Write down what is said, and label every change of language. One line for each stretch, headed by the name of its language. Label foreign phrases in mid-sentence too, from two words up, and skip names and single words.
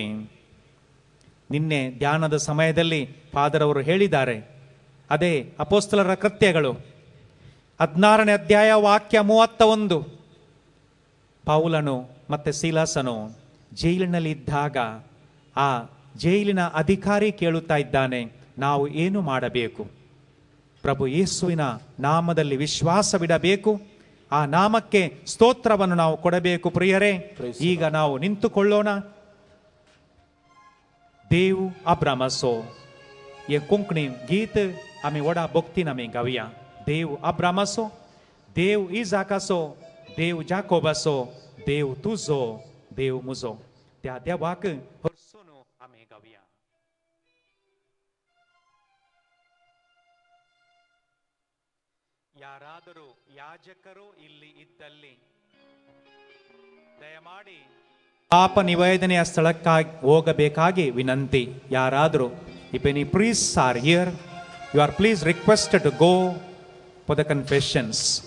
Kannada: ನಿನ್ನೆ ಧ್ಯಾನದ ಸಮಯದಲ್ಲಿ ಫಾದರ್ ಅವರು ಹೇಳಿದ್ದಾರೆ, ಅದೇ ಅಪೋಸ್ತಲರ ಕೃತ್ಯಗಳು 16ನೇ ಅಧ್ಯಾಯ ವಾಕ್ಯ 31, ಪೌಲನು ಮತ್ತೆ ಸೀಲಾಸನು ಜೈಲಿನಲ್ಲಿ ಇದ್ದಾಗ ಆ ಜೈಲಿನ ಅಧಿಕಾರಿ ಕೇಳುತ್ತಾ ಇದ್ದಾನೆ, ನಾವು ಏನು ಮಾಡಬೇಕು? ಪ್ರಭು ಯೇಸುವಿನ ನಾಮದಲ್ಲಿ ವಿಶ್ವಾಸವಿಡಬೇಕು, ಆ ನಾಮಕ್ಕೆ ಸ್ತೋತ್ರವನ್ನು ನಾವು ಕೊಡಬೇಕು. ಪ್ರಿಯರೇ, ಈಗ ನಾವು ನಿಂತುಕೊಳ್ಳೋಣ.
Konkani: ದೇವ್ ಅಬ್ರಾಮಸೋ ये कोंकणी गीत आम्ही वडा भक्तीन आम्ही गावया. देव अब्रामासो, देव इजाकासो, देव जाकोबासो, देव तुझो, देव मुझो, त्या देवाक हर्सून आम्ही गावया.
Kannada: ಯಾರಾದರೂ ಯಾಜಕರು ಇಲ್ಲಿ ಇದ್ದಲ್ಲಿ ದಯಮಾಡಿ ಪಾಪ ನಿವೇದನೆಯ ಸ್ಥಳಕ್ಕಾಗಿ ಹೋಗಬೇಕಾಗಿ ವಿನಂತಿ. ಯಾರಾದರೂ,
English: if any priests are here, you are please requested to go for the confessions.